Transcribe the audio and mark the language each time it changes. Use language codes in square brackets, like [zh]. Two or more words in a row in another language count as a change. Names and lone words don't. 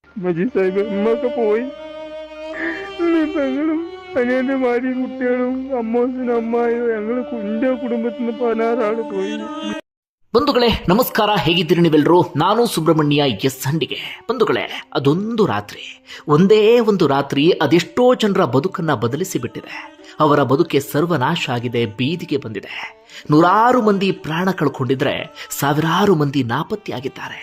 [ml] മജി സാഹിബ് ഉമ്മൊക്കെ പോയി. പെങ്ങളും അനിയന്റെ ഭാര്യയും കുട്ടികളും അമ്മോസിനും അമ്മായും ഞങ്ങൾ കുഞ്ഞ കുടുംബത്തിൽ നിന്ന് 16 ആള് പോയി. [kn] ಬಂಧುಗಳೇ ನಮಸ್ಕಾರ, ಹೇಗಿದ್ದೀರಿ ನೀವೆಲ್ಲರೂ? ನಾನು ಸುಬ್ರಹ್ಮಣ್ಯ ಎಸ್ ಹಂಡಿಗೆ. ಬಂಧುಗಳೇ, ಅದೊಂದು ರಾತ್ರಿ, ಒಂದೇ ಒಂದು ರಾತ್ರಿ ಅದೆಷ್ಟೋ ಜನರ ಬದುಕನ್ನ ಬದಲಿಸಿ ಬಿಟ್ಟಿದೆ. ಅವರ ಬದುಕೆ ಸರ್ವನಾಶ ಆಗಿದೆ, ಬೀದಿಗೆ ಬಂದಿದೆ. ನೂರಾರು ಮಂದಿ ಪ್ರಾಣ ಕಳ್ಕೊಂಡಿದ್ರೆ, ಸಾವಿರಾರು ಮಂದಿ ನಾಪತ್ತೆಯಾಗಿದ್ದಾರೆ.